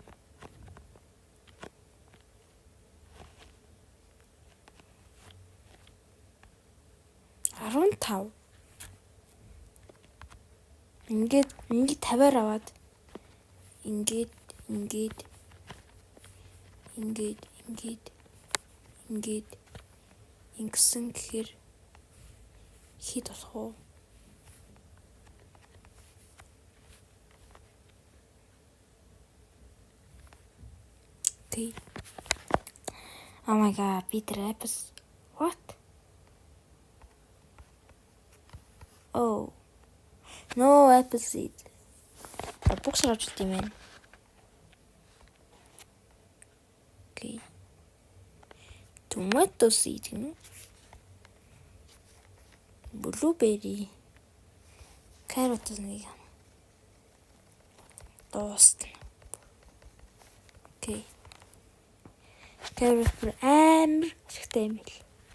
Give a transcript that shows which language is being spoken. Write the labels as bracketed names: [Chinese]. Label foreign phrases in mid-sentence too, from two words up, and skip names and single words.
[Mongolian] Арван ингээд 50-аар аваад ингээд ингэсэн гэхээр хит болох уу? [English] Okay. Oh my god, Peter Epps. What? Oh. No apple seed. [Mongolian] Буксаар авч тийм ээ. [English] Okay. Tomato seed гэнэ. Blueberry. [Mongolian] Carrot нэг. Тост. Okay. Carrot амар ихтэй юм л.